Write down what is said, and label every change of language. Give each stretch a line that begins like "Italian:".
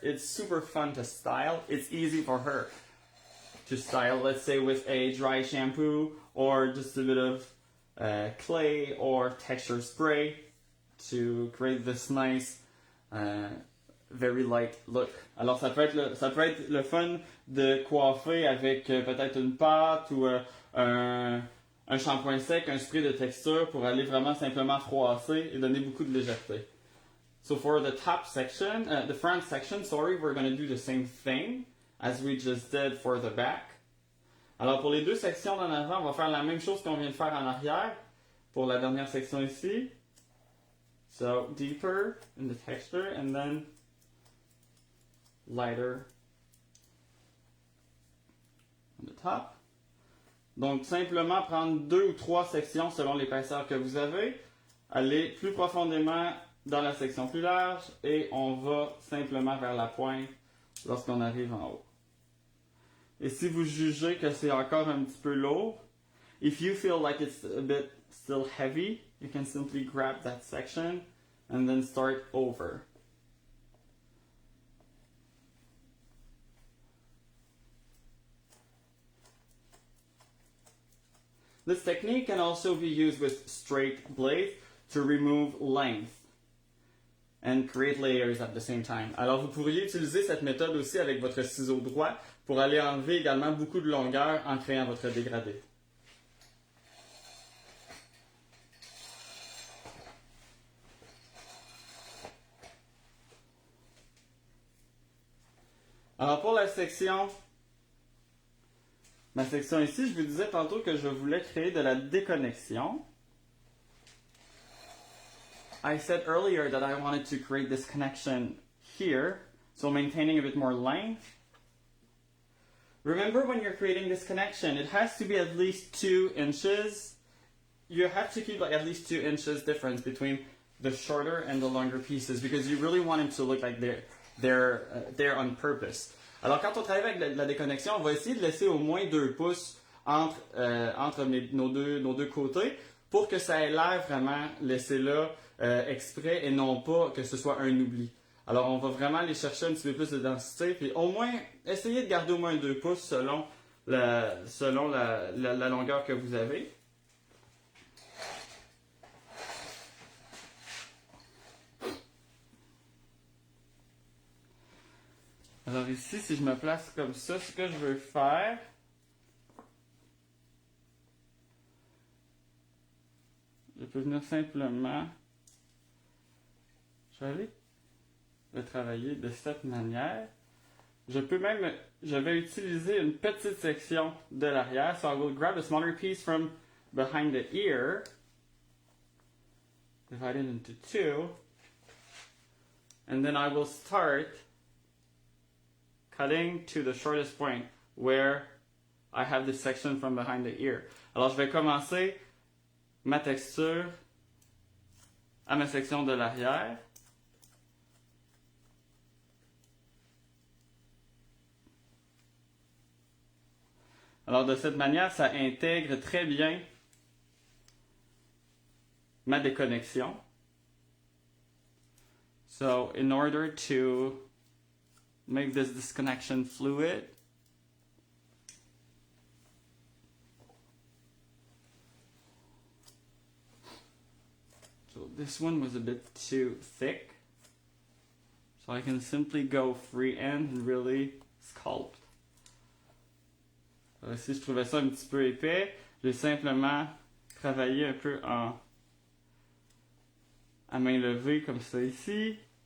English: It's super fun to style. It's easy for her to style, let's say with a dry shampoo or just a bit of clay or texture spray to create this nice very light look.
French: Alors ça peut être le fun de coiffer avec peut-être une pâte ou un shampoing sec, un spray de texture pour aller vraiment simplement froisser et donner beaucoup de légèreté.
English: So for the top section, the front section, we're going to do the same thing as we just did for the back.
French: Alors pour les deux sections d'en avant, on va faire la même chose qu'on vient de faire en arrière pour la dernière section ici.
English: So deeper in the texture and then lighter on the top.
French: Donc simplement prendre 2 ou 3 sections selon l'épaisseur que vous avez, aller plus profondément dans la section plus large et on va simplement vers la pointe lorsqu'on arrive en haut. Et si vous jugez que c'est encore un petit peu lourd,
English: if you feel like it's a bit still heavy, you can simply grab that section and then start over. This technique can also be used with straight blades to remove length and create layers at the same time.
French: Alors vous pourriez utiliser cette méthode aussi avec votre ciseau droit pour aller enlever également beaucoup de longueur en créant votre dégradé. Alors pour ma section ici, je vous disais tantôt que je voulais créer de la déconnexion.
English: I said earlier that I wanted to create this connection here, so maintaining a bit more length. Remember when you're creating this connection, it has to be at least 2 inches. You have to keep like at least 2 inches difference between the shorter and the longer pieces because you really want it to look like they're there on purpose.
French: Alors quand on travaille avec la déconnexion, on va essayer de laisser au moins 2 pouces entre nos deux côtés pour que ça ait l'air vraiment laissé là exprès et non pas que ce soit un oubli. Alors on va vraiment aller chercher un petit peu plus de densité puis au moins essayer de garder au moins 2 pouces selon la longueur que vous avez. Alors ici, si je me place comme ça, ce que je veux faire, je peux venir simplement, je vais aller le travailler de cette manière. Je vais utiliser une petite section de l'arrière.
English: So I will grab a smaller piece from behind the ear, divide it into 2, and then I will start cutting to the shortest point where I have this section from behind the ear.
French: Alors je vais commencer ma texture à ma section de l'arrière. Alors de cette manière, ça intègre très bien ma déconnexion.
English: So in order to make this disconnection fluid, so this one was a bit too thick, so I can simply go freehand and really sculpt.
French: Alors ici je trouvais ça un petit peu épais, j'ai simplement travaillé un peu à main levée comme ça ici.